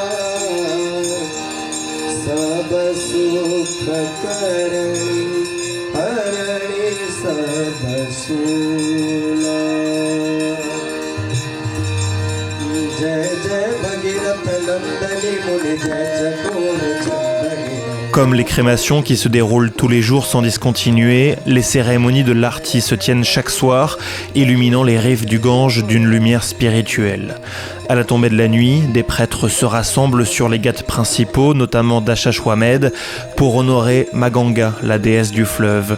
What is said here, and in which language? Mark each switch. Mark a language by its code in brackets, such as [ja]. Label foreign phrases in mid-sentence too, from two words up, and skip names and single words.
[awa] सब सुखकरणि हरणि सबसूला जय जय भगीरथ नंदनी मुनि जय चकोर चंदनी. [fr] Comme les crémations qui se déroulent tous les jours sans discontinuer, les cérémonies de l'Arti se tiennent chaque soir, illuminant les rives du Gange d'une lumière spirituelle. À la tombée de la nuit, des prêtres se rassemblent sur les ghats principaux, notamment d'Achashwamed, pour honorer Maganga, la déesse du fleuve.